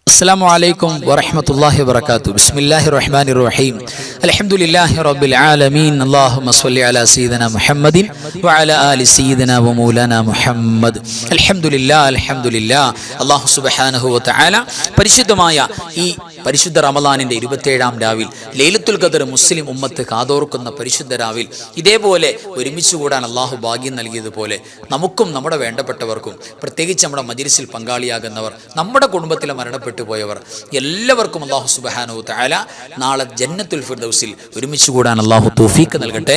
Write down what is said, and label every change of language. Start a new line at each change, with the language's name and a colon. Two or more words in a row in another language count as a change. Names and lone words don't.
Arabic: السلام عليكم ورحمة الله وبركاته. بسم الله الرحمن الرحيم. الحمد لله رب العالمين. اللهم صل على سيدنا محمد وعلى آل سيدنا ومولانا محمد. الحمد لله
Malayalam: അല്ലാഹു
Arabic: سبحانه وتعالى
Malayalam: പരിശുദ്ധമായ ഈ പരിശുദ്ധ റമളാനിന്റെ 27-ാം രാവിൽ ലൈലത്തുൽ ഖദർ മുസ്ലിം ഉമ്മത്ത് കാതോർക്കുന്ന പരിശുദ്ധ രാവിൽ ഇതേപോലെ ഒരുമിച്ച് കൂടാൻ അള്ളാഹു ഭാഗ്യം നൽകിയതുപോലെ നമുക്കും നമ്മുടെ വേണ്ടപ്പെട്ടവർക്കും പ്രത്യേകിച്ച് നമ്മുടെ മജ്‌ലിസിൽ പങ്കാളിയാകുന്നവർ നമ്മുടെ കുടുംബത്തിലെ മരണപ്പെട്ടു പോയവർ എല്ലാവർക്കും അള്ളാഹു
Arabic: سبحانه وتعالى
Malayalam: നാളെ ജന്നത്തുൽ ഫിർദൗസിൽ ഒരുമിച്ച് കൂടാൻ അള്ളാഹു തൗഫീഖ് നൽകട്ടെ.